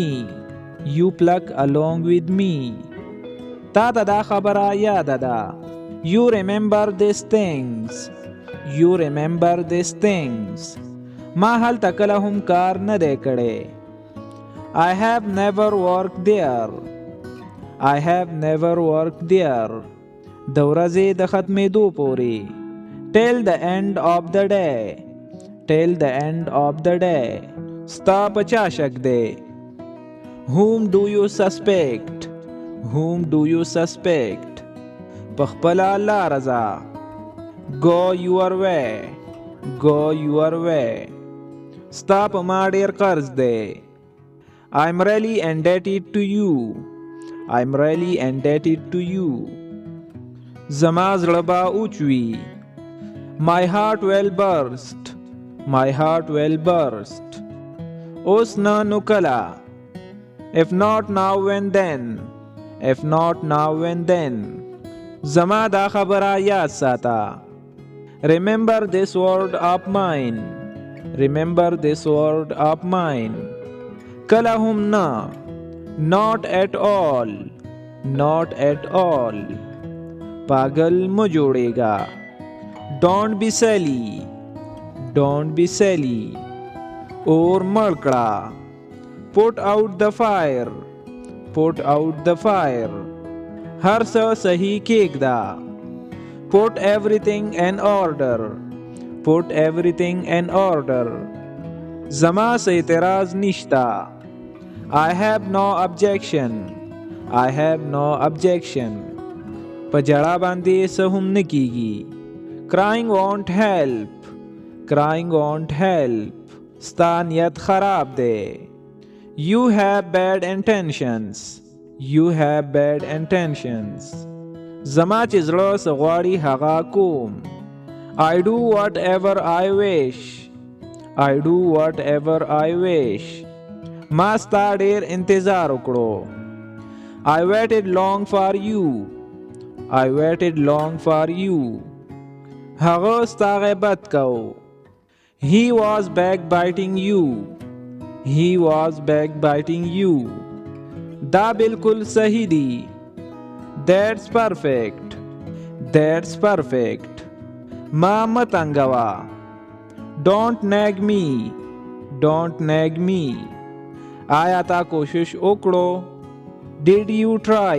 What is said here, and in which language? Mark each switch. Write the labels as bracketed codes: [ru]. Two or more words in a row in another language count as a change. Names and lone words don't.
[en] You pluck along with me. [ps] تا ته دا خبره یاده ده. [en] You remember these things. You remember these things. [ps] ما هلته کله هم کار نه دی کړی. [en] I have never worked there. I have never worked there. [ps] د ورځې د ختمېدو پورې. [en] Till the end of the day. Till the end of the day. [ps] ستا په چا شک دی. [en] Whom do you suspect? Whom do you suspect? [ps] په خپله لاره ځه. [en] Go your way. Go your way. [ps] ستا په ما ډېر قرض دی. [en] I'm really indebted to you. I'm really indebted to you. [ps] زما زړه به اوچوي. [en] My heart will burst. My heart will burst. [ps] اوس نه نو کله. [en] If not now when then. If not now when then. [ps] زما دا خبره یاد ساته. [en] Remember this word of mine. Remember this word of mine. [ps] کله هم نه. [en] Not at all. Not at all. [ps] پاگل مو جوړېږه. [en] Don't be silly. Don't be silly. [ps] اور مړ کړه. [en] Put out the fire. Put out the fire. [ps] هر څه صحیح کېږده. [en] Put everything in order. Put everything in order. [ps] زما څه اعتراض نشته. [en] I have no objection. I have no objection. [ps] په جړا باندې څه هم نه کېږي. [en] Crying won't help. Crying won't help. [ps] ستا نیت خراب دی. [en] You have bad intentions. You have bad intentions. [ps] زما چې زړه څه غواړي هغه کوم. [en] I do whatever I wish. I do whatever I wish. [ps] ما ستا ډېر انتظار وکړو. [en] I waited long for you. I waited long for you. [ps] هغه ستا غیبت کو. [en] He was backbiting you. He was backbiting you. [ps] دا بالکل صحیح دی. [en] That's perfect. That's perfect. [ps] ما متنګوا. [en] Don't nag me. Don't nag me. [ps] آیا تا کوشش وکړو. [en] Did you try?